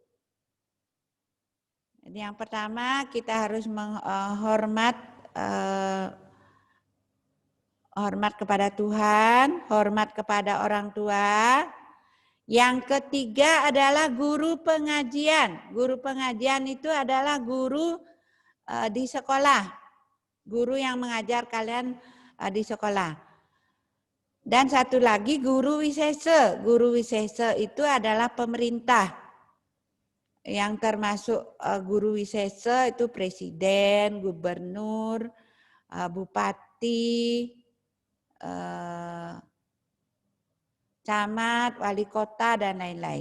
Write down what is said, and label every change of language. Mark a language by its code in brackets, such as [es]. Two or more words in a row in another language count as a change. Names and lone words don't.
[id] Jadi yang pertama kita harus menghormat hormat kepada Tuhan, hormat kepada orang tua. Yang ketiga adalah guru pengajian. Guru pengajian itu adalah guru di sekolah. Guru yang mengajar kalian di sekolah. Dan satu lagi guru wisesa. Guru wisesa itu adalah pemerintah. Yang termasuk guru wisesa itu presiden, gubernur, bupati, camat, wali kota, dan lain-lain.